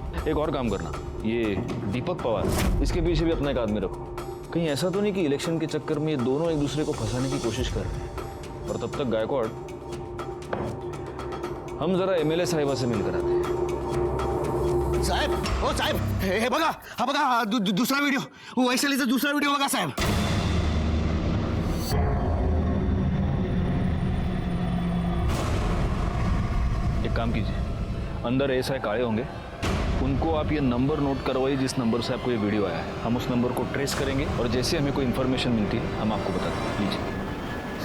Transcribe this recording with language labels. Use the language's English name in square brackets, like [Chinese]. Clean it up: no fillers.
[Hindi] एक और काम करना, ये दीपक पवार, इसके पीछे भी अपना एक आदमी रखो। कहीं ऐसा तो नहीं कि इलेक्शन के चक्कर में ये दोनों एक दूसरे को फंसाने की कोशिश कर रहे हैं। और तब तक गायकवाड़, हम जरा एमएलए साहिबा से मिलकर आते हैं। [Marathi] साहेब, ओ साहेब, हे बघा, हा बघा दूसरा वीडियो, वो वैशालीचा दूसरा वीडियो बघा साहेब। [Hindi] एक काम कीजिए, अंदर एसआई काळे होंगे, उनको आप ये नंबर नोट करवाइए जिस नंबर से आपको ये वीडियो आया है। हम उस नंबर को ट्रेस करेंगे और जैसे हमें कोई इन्फॉर्मेशन मिलती है हम आपको बताते हैं। लीजिए